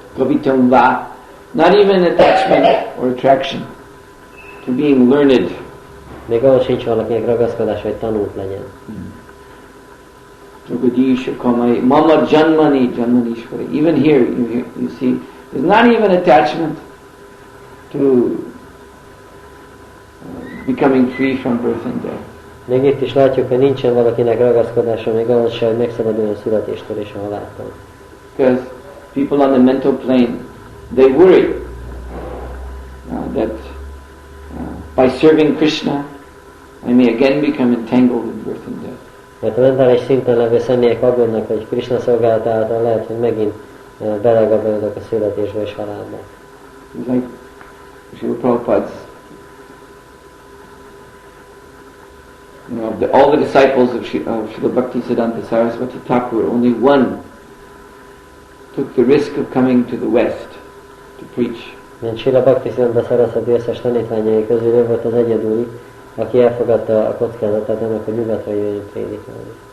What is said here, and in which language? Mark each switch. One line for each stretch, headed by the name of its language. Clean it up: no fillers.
Sanskrit: Kavitam va,
English: not even attachment or attraction to being learned.
Hungarian: Még ahhoz sincs valakinek ragaszkodás, hogy tanult legyen.
Sanskrit: Jagadisha kamai, mama janmani janmanishwari.
English: Even here, you see, there's not even attachment to becoming free from birth and death.
Hungarian: Még itt is látjuk, hogy nincsen valakinek ragaszkodása, még ahhoz sem, hogy megszabaduljon a születéstől és a haláltól.
English: Because people on the mental plane, they worry that by serving Krishna, I may again become entangled in birth and death.
Hungarian: Mert a mentális szinten levő személyek aggódnak, hogy Krishna szolgálata által lehet, hogy megint belegabajodok a születésbe és halálba.
English: It's like Srila Prabhupada's, all the disciples of Srila Bhaktisiddhanta Saraswati Thakur, only one took the risk of coming to the West to preach.
Hungarian: Mint Srila Bhaktisiddhanta Saraswati összes tanítványai közül ő volt az egyedüli, aki elfogadta a kockázatát annak, hogy nyugatra jöjjön prédikálni.